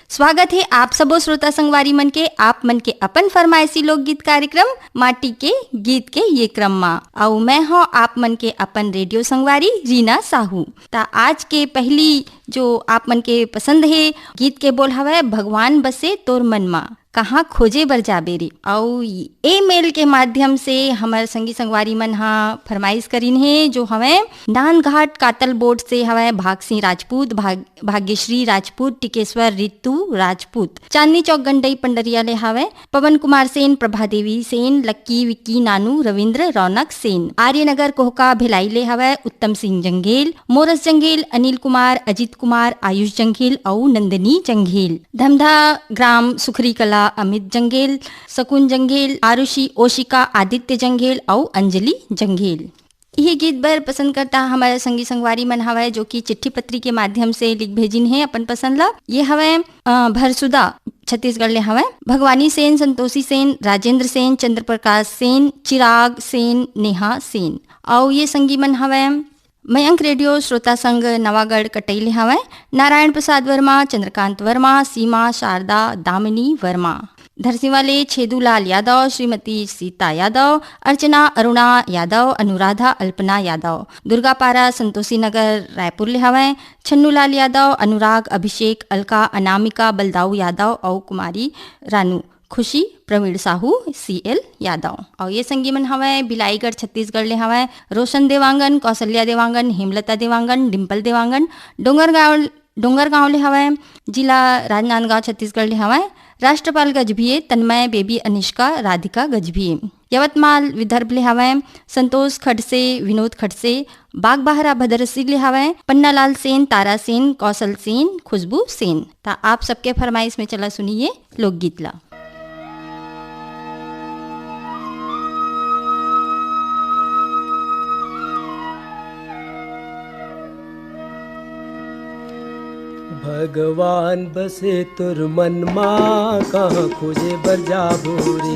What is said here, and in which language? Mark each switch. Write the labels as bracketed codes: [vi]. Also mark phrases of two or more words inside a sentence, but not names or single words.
[hne] स्वागत है आप सबो श्रोता संगवारी मन के आप मन के अपन फरमाइशी लोकगीत कार्यक्रम माटी के गीत के ये क्रम मा और मैं हूँ आप मन के अपन रेडियो संगवारी रीना साहू। ता आज के पहली जो आप मन के पसंद है गीत के बोल हवे भगवान बसे तोर मन मा कहाँ खोजे बर जाबे रे। और ए मेल के माध्यम से हमारे संगी संगवारी मन हा फरमाइश करीन है जो हमें नानघाट कातल बोर्ड से हवे भाग सिंह राजपूत, भाग्यश्री राजपूत, टिकेश्वर रितु राजपूत, चांदनी चौक गंडई पंडरिया ले हवे पवन कुमार सेन, प्रभा देवी सेन, लक्की विक्की नानू रविंद्र रौनक सेन, आर्यनगर कोहका भिलाई ले हवे उत्तम सिंह जंगेल, मोरस जंगेल, अनिल कुमार, अजित कुमार, आयुष जंगेल और नंदनी जंगेल, धमधा ग्राम सुखरी कला अमित जंगेल, सकुन जंगेल, आरुषि ओशिका, आदित्य जंगेल और अंजलि जंगेल। ये गीत बर पसंद करता हमारे संगी संगवारी मन हवे जो कि चिट्ठी पत्री के माध्यम से लिख भेजिन है अपन पसंद ला। ये हवे भरसुदा छत्तीसगढ़ ले हवे भगवानी सेन, संतोषी सेन, राजेंद्र सेन, चंद्र प्रकाश सेन, चिराग सेन, नेहा सेन। और ये संगी मन हवे मयंक रेडियो श्रोता संघ नवागढ़ कटैले हवे नारायण प्रसाद वर्मा, चंद्रकांत वर्मा, सीमा शारदा दामिनी वर्मा, धरसीवाले छेदूलाल यादव, श्रीमती सीता यादव, अर्चना अरुणा यादव, अनुराधा अल्पना यादव, दुर्गापारा संतोषी नगर रायपुर ले हवे छन्नूलाल यादव, अनुराग अभिषेक अलका अनामिका बलदाऊ यादव और कुमारी रानू खुशी प्रवीण साहू CL यादव। और ये संगी मन हवे बिलाईगढ़ छत्तीसगढ़ ले हवे रोशन देवांगन, कौशल्या देवांगन, हेमलता देवांगन, डिम्पल देवांगन, डोंगरगांव ले हवे जिला राजनांदगांव छत्तीसगढ़ ले हवे राष्ट्रपाल गजभिये, तन्मय बेबी अनिष्का राधिका गजभिये, यवतमाल विदर्भ ले हवे संतोष खडसे, विनोद खडसे, बागबाहरा भद्रसिंह ले हवे पन्नालाल सेन, तारा सेन, कौशल सेन, खुशबू सेन। ता आप सबके फरमाइश में चला सुनिए लोकगीत ला। भगवान बसे तुर मन माँ कहाँ खोजे बर जाबो रे।